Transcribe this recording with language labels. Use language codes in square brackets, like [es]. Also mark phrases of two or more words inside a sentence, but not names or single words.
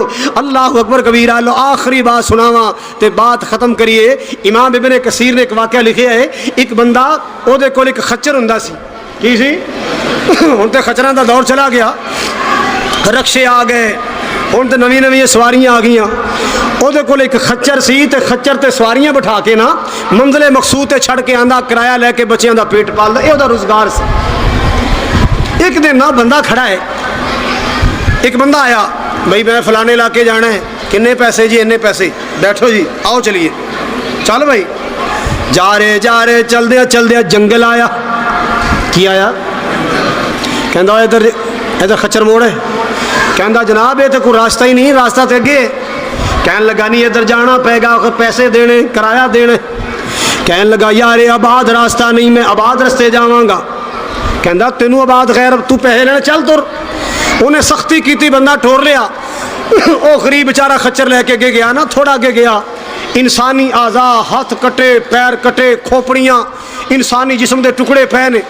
[ar] الله أكبر كبيرا. [pa] ਲੋ ਆਖ਼ਰੀ ਬਾਤ ਸੁਣਾਵਾਂ ਤੇ ਬਾਤ ਖ਼ਤਮ ਕਰੀਏ। ਇਮਾਮ ਇਬਨੇ ਕਸੀਰ ਨੇ ਇੱਕ ਵਾਕਿਆ ਲਿਖਿਆ ਹੈ, ਇੱਕ ਬੰਦਾ ਓਦੇ ਕੋਲ ਇੱਕ ਖੱਚਰ ਹੁੰਦਾ ਸੀ। ਕੀ ਸੀ? ਹੁਣ ਤੇ ਖੱਚਰਾਂ ਦਾ ਦੌਰ ਚਲਾ ਗਿਆ, ਰਿਕਸ਼ੇ ਆ ਗਏ, ਹੁਣ ਤੋ ਨਵੀਂ ਨਵੀਂ ਸਵਾਰੀਆਂ ਆ ਗਈ। ਉਹਦੇ ਕੋਲ ਇੱਕ ਖੱਚਰ ਸੀ ਤੇ ਖੱਚਰ ਤੇ ਸਵਾਰੀਆਂ ਬਿਠਾ ਕੇ ਨਾ ਮੰਜ਼ਲੇ ਮਕਸੂਦ ਤੇ ਛੱਡ ਕੇ ਆਂਦਾ, ਕਿਰਾਇਆ ਲੈ ਕੇ ਬੱਚਿਆਂ ਦਾ ਪੇਟ ਪਾਲਦਾ। ਇਹ ਉਹਦਾ ਰੁਜ਼ਗਾਰ ਸੀ। ਇੱਕ ਦਿਨ ਨਾ ਬੰਦਾ ਖੜਾ ਹੈ, ਇੱਕ ਬੰਦਾ ਆਇਆ, ਬਈ ਮੈਂ ਫਲਾਣੇ ਇਲਾਕੇ ਜਾਣਾ ਹੈ, ਕਿੰਨੇ ਪੈਸੇ ਜੀ? ਇੰਨੇ ਪੈਸੇ। ਬੈਠੋ ਜੀ, ਆਓ ਚਲੀਏ। ਚੱਲ ਭਾਈ, ਜਾ ਰਹੇ ਚਲਦਿਆਂ ਜੰਗਲ ਆਇਆ। ਕੀ ਆਇਆ? ਕਹਿੰਦਾ ਇੱਧਰ ਖੱਚਰ ਮੋੜ ਹੈ। ਕਹਿੰਦਾ ਜਨਾਬ ਇਹ ਤਾਂ ਕੋਈ ਰਾਸਤਾ ਹੀ ਨਹੀਂ, ਰਾਸਤਾ ਤੇ ਅੱਗੇ। ਕਹਿਣ ਲੱਗਾ ਨਹੀਂ ਇੱਧਰ ਜਾਣਾ ਪੈਗਾ, ਪੈਸੇ ਦੇਣੇ, ਕਿਰਾਇਆ ਦੇਣੇ। ਕਹਿਣ ਲੱਗਾ ਯਾਰ ਇਹ ਆਬਾਦ ਰਸਤਾ ਨਹੀਂ, ਮੈਂ ਆਬਾਦ ਰਸਤੇ ਜਾਵਾਂਗਾ। ਕਹਿੰਦਾ ਤੈਨੂੰ ਆਬਾਦ ਖ਼ੈਰ, ਤੂੰ ਪੈਸੇ ਲੈਣੇ ਚੱਲ ਤੁਰ। [hi] उन्हें सख्ती की, बंदा ठोर लिया। वो गरीब बेचारा खच्चर लेके अगे गया ना, थोड़ा अगे गया, इंसानी आज़ा, हाथ कटे, पैर कटे, खोपड़ियाँ, इंसानी जिस्म के टुकड़े पे ने।